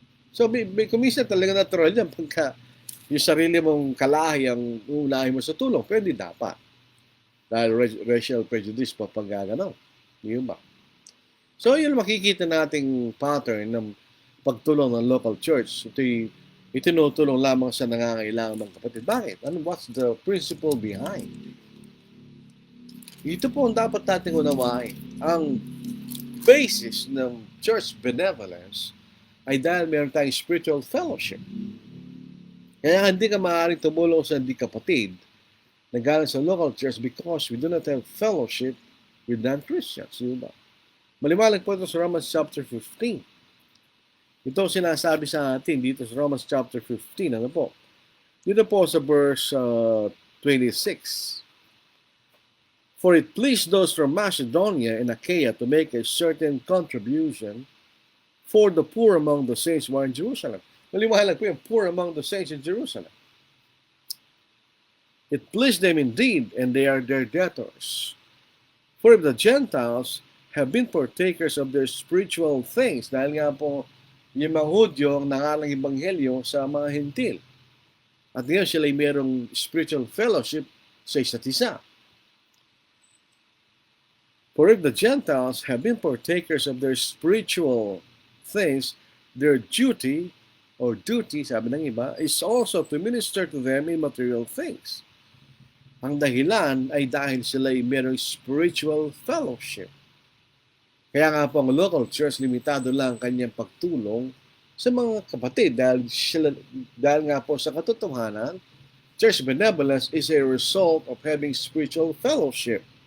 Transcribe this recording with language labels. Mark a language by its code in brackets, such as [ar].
[tl] So, kumisa talaga natural yan pagka yung sarili mong kalahi ang unahin mo sa tulong, pero hindi dapat. Dahil racial prejudice pa pag gano'n. Yun ba? So, yun makikita nating pattern ng pagtulong ng local church. Ito'y itinutulong lamang sa nangangailangan ng kapatid. Bakit? [en] What's the principle behind? [tl] Ito po ang dapat nating unawain. Ang basis ng church benevolence ay dahil meron tayong spiritual fellowship. Kaya hindi ka maaaring tumulong sa hindi kapatid na galing sa local church [en] because we do not have fellowship with non-Christians. [tl] Diba? Maliwanag po ito sa Romans chapter 15. Ito sinasabi sa atin dito sa Romans chapter 15. Ano po? Dito po sa verse 26. [en] For it pleased those from Macedonia and Achaia to make a certain contribution for the poor among the saints who are in Jerusalem. [tl] Maliwanag po yung [en] poor among the saints in Jerusalem. It pleased them indeed, and they are their debtors. For if the Gentiles have been partakers of their spiritual things, [tl] dahil nga po yung mga Hudyo ang nangalang ebanghelyo sa mga Hentil. At ngayon sila ay mayroong spiritual fellowship sa isa't isa. [en] For if the Gentiles have been partakers of their spiritual things, their duty, [tl] sabi ng iba, [en] is also to minister to them in material things. [tl] Ang dahilan ay dahil sila ay mayroong spiritual fellowship. Kaya nga po ang local church, limitado lang ang kanyang pagtulong sa mga kapatid dahil nga po sa katotohanan, [en] church benevolence is a result of having spiritual fellowship.